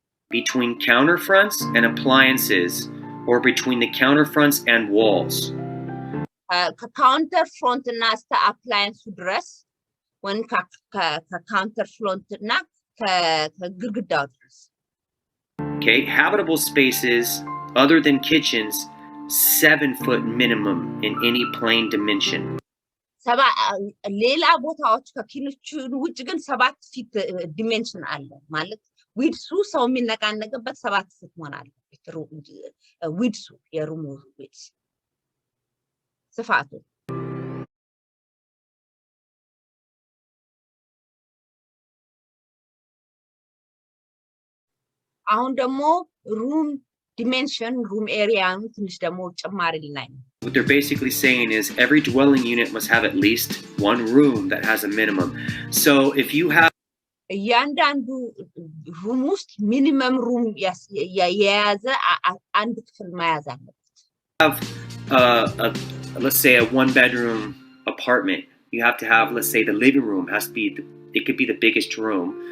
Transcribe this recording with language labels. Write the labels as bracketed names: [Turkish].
[English] Between counterfronts and appliances or between the counterfronts and walls. [Amharic] ከካውንተር ፍሮንት እና እስከ አፕላያንሱ ድረስ ወን ከካውንተር ፍሮንት እና ከግድግዳው ድረስ [English] Okay, habitable spaces other than kitchens 7 foot minimum in any plane dimension. [Amharic] ሌላ ቦታዎች ከኪችኑ ውጭ ግን 7 ፊት ዲሜንሽን አለ ማለት ዊድሱ ሰው የሚነቃነቅበት 7 ፊት መሆን አለበት ዊድሱ የሩሙ ዊድስ ስፋቱ አሁን ደግሞ ሩም ዲሜንሽን ሩም ኤሪያውን ትንሽ ደግሞ ጨማሪ ላይ ነው [English] What they're basically saying is every dwelling unit must have at least one room that has a minimum. So if you have [Amharic] እያንዳንዱ ሩም ውስጥ ሚኒመም ሩም የያዘ አንድ ክፍል መያዝ አለበት [English] let's say a 1-bedroom apartment, you have to have, let's say the living room has to be it could be the biggest room.